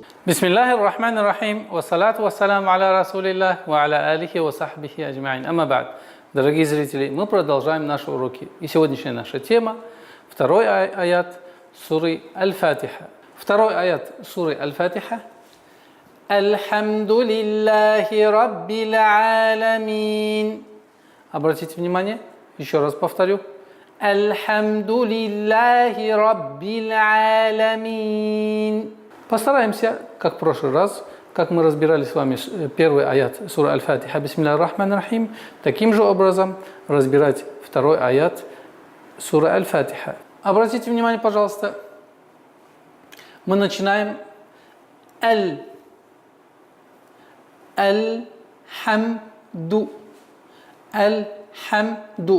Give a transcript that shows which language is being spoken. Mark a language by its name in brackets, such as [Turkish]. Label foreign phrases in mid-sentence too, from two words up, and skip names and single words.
[Arabic] بسم الله الرحمن الرحيم، والصلاة والسلام على رسول الله، وعلى آله وصحبه أجمعين. أما بعد. [Russian] Дорогие зрители, мы продолжаем наши уроки. И сегодняшняя наша тема – второй аят суры Аль-Фатиха. Второй аят суры Аль-Фатиха. [Arabic] الحمد لله رب العالمين. [Russian] Обратите внимание, еще раз повторю. [Arabic] الحمد لله رب العالمين. [Russian] Постараемся, как в прошлый раз, как мы разбирали с вами первый аят суры Аль-Фатиха, [Arabic] بسم الله الرحمن الرحيم, [Russian] таким же образом разбирать второй аят суры Аль-Фатиха. Обратите внимание, пожалуйста, мы начинаем Аль-Хамду. Аль-Хамду.